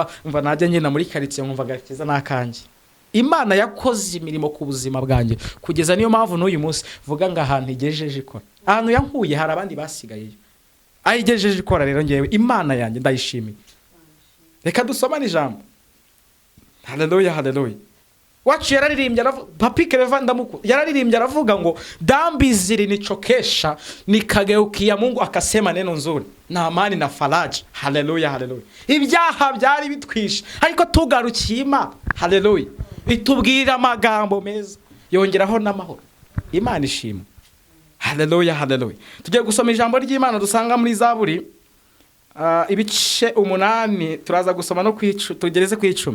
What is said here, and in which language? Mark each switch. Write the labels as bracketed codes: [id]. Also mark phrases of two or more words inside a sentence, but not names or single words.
[rw] Umva najya ngenda muri quartier nkumva gakiza nakanjye. Imana yakoze imirimo ku buzima bwanjye kugeza niyo mpamvu n'uyu munsi vuga ngo ahantu igejeje ikora, ahantu yankuye hari abandi basigaye ayigejeje ikora. Rero ngewe Imana yanjye ndayishimiye. Reka dusomane ijambo. Haleluya, haleluya. Wacu yararirimbye aravuga, Papi Keleva ndamuku yararirimbye aravuga ngo [sw] dhambi zilinichokesha nikageukia Mungu akasema neno nzuri na amani na faraja. [rw] Haleluya, haleluya. Ibyaha byari bitwishe ariko tugarukiye Imana. Haleluya. Itubwira amagambo meza yongeraho n'amahoro. Imana ishimwe. Haleluya, haleluya. Tugiye gusoma ijambo ry'Imana dusanga muri zaburi ibice 8 turaza gusoma no tugereze ku 10.